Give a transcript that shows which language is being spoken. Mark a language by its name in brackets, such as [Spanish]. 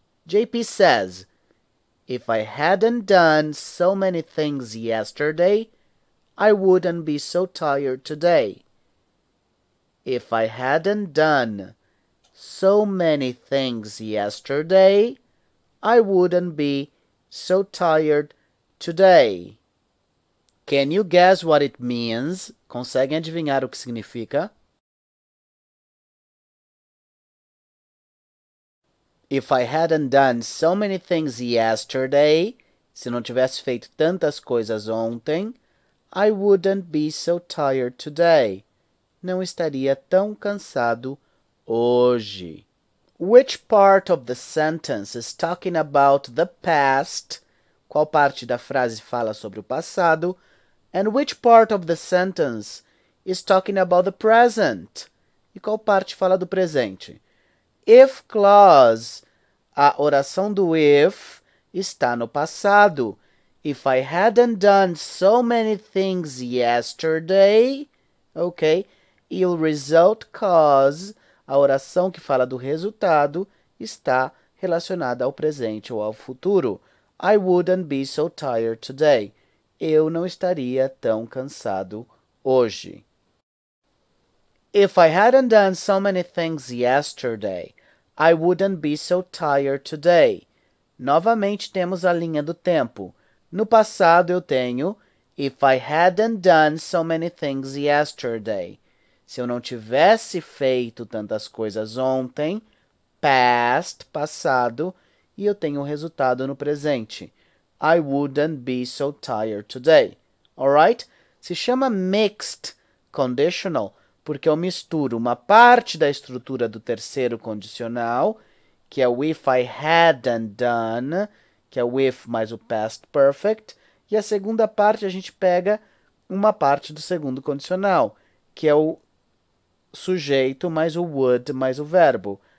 [English] JP says, If I hadn't done so many things yesterday, I wouldn't be so tired today. If I hadn't done so many things yesterday, I wouldn't be so tired today. Can you guess what it means? [Portuguese] Conseguem adivinhar o que significa? [English] If I hadn't done so many things yesterday, [Portuguese] se não tivesse feito tantas coisas ontem, [English] I wouldn't be so tired today. [Portuguese] Não estaria tão cansado hoje. [English] Which part of the sentence is talking about the past? [Portuguese] Qual parte da frase fala sobre o passado? [English] And which part of the sentence is talking about the present? [Portuguese] E qual parte fala do presente? If clause, a oração do if está no passado. [English] If I hadn't done so many things yesterday, ok? [Portuguese] E o result cause, a oração que fala do resultado, está relacionada ao presente ou ao futuro. [English] I wouldn't be so tired today. [Portuguese] Eu não estaria tão cansado hoje. [English] If I hadn't done so many things yesterday, I wouldn't be so tired today. [Portuguese] Novamente temos a linha do tempo. No passado eu tenho [English] If I hadn't done so many things yesterday. [Portuguese] Se eu não tivesse feito tantas coisas ontem, past, passado, e eu tenho o resultado no presente. [English] I wouldn't be so tired today. Alright? [Portuguese] Se chama mixed conditional porque eu misturo uma parte da estrutura do terceiro condicional, que é o [English] if I hadn't done, [Portuguese] que é o if mais o past perfect, e a segunda parte a gente pega uma parte do segundo condicional, que é o sujeito mais o would mais o verbo.